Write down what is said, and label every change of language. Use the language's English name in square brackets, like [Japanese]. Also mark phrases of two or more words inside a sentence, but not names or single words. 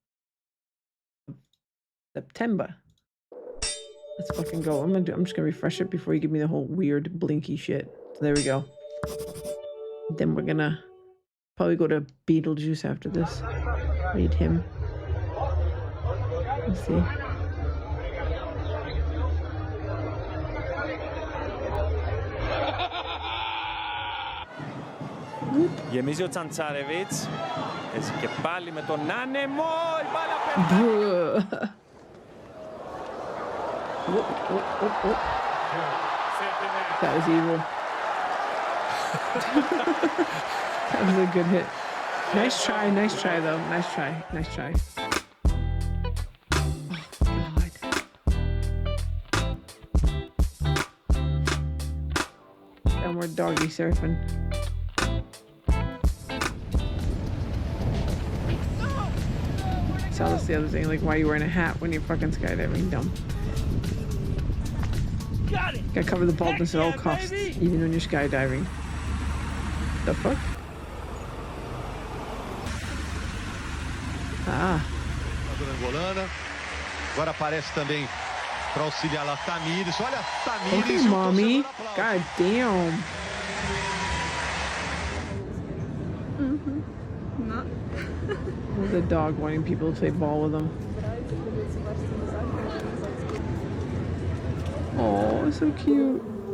[English] September. Let's fucking go. I'm just going to refresh it before you give me the whole weird blinky shit. So there we go. Then we're going to probably go to Beetlejuice after this. Read him. Let's see. [Greek] Γεμίζει ο Τσαντσάρεβιτς. Έτσι και πάλι με τον άνεμο. Η μπάλα περνάει. [English] That was evil. That was a good hit. Nice try though. Nice try. Oh, God. Downward doggy surfing. So that's the other thing, like why are you wearing a hat when you're fucking skydiving? Dumb. Got it. Gotta cover the baldness at all costs, even when you're skydiving. The fuck? Ah. [Portuguese] Angolana. Agora aparece também para auxiliar lá Tamires. Olha, Tamires. [English] Okay, mommy. God damn. The dog wanting people to play ball with him. Oh, so cute.